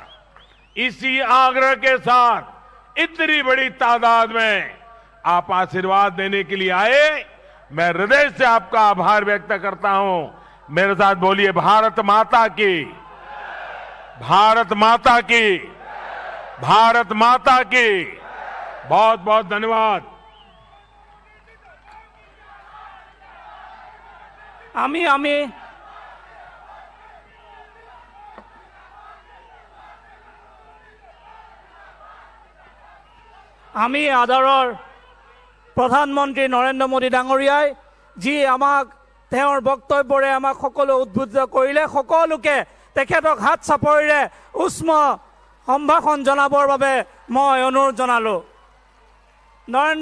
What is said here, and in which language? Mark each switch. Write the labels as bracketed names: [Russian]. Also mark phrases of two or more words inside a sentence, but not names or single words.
[Hindi] इसी आग्रह के साथ इतनी बड़ी तादाद में आप आशीर्वाद देने के लिए आए, मैं हृदय से आपका आभार व्यक्त करता हूं। मेरे साथ बोलिए, भारत माता की, भारत माता की, भारत माता की। बहुत बहुत धन्यवाद। [Assamese] আমি আদৰৰ প্ৰধানমন্ত্ৰী নৰেন্দ্ৰ মোদী ডাঙৰীয়াই যি আমাক তেওঁৰ বক্তব্যৰে আমাক সকলো উদ্বুদ্ধ কৰিলে, সকলোকে তেখেতক হাত চাপৰিৰে উষ্ম সম্ভাষণ জনাবৰ বাবে মই অনুৰোধ জনালোঁ।